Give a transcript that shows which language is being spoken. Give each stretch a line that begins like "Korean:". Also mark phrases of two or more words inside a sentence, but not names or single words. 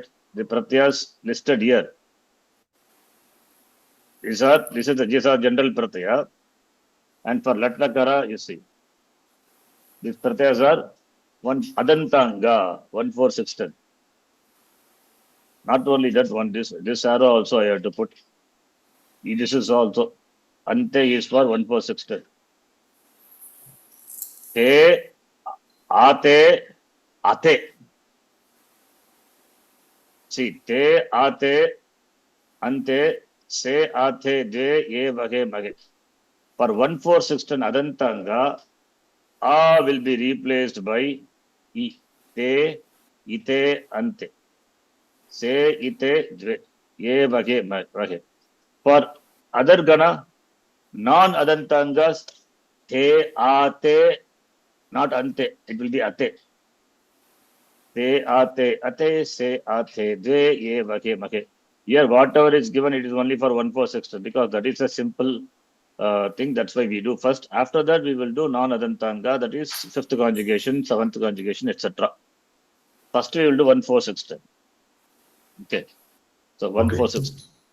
English: The Pratyas listed here. These are general pratyaya, and for latlakara, you see, these pratyas are one adantanga, 1, 4, 6, 10. Not only that one, this arrow also I have to put. This is also ante is for 1, 4, 6, 10.
Sanskrit: Te, ate. See, te, ate, ante, se, ate, de, ye, vage, mage.
English: For 1, 4, 6, 10 adantanga, a will be replaced by I,
Sanskrit: te, ite, ante. Se, ite, dve, ye, vage, vage.
English: For other gana, non-adantangas,
Sanskrit: te, ate,
English: not ante, it will be ate.
Sanskrit: Te, ate, se, ate, dve, ye, vage, vage.
English: Here, whatever is given, it is only for 1, 4, 6, 10 because that is a simple thing. That's why we do first. After that, we will do non-adantanga, that is fifth conjugation, seventh conjugation, etc. First, we will do 1, 4, 6, 10. Okay. So 1, 4, 6.